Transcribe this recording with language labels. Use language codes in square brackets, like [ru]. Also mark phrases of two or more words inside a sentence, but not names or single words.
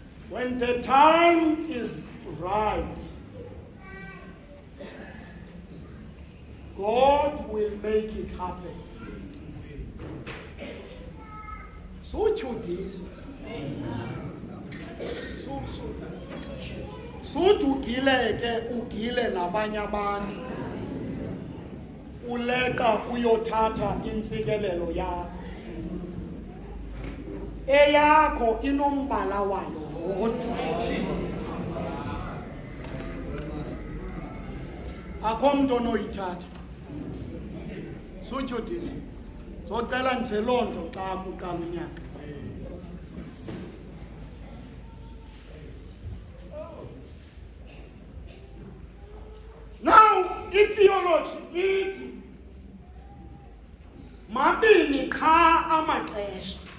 [en] When the time is right, God will make it happen. So this. [xh] So ugile nabanye abantu. Uleka uyothatha intsikelelo yakho. Eyakho inombala wayo wodwa. Akho umuntu onoyithatha. Sutsho this. Socela nje lonto xa kuqala unyaka. [en] Now, theology [xh] ithi mabini qha amaxesha.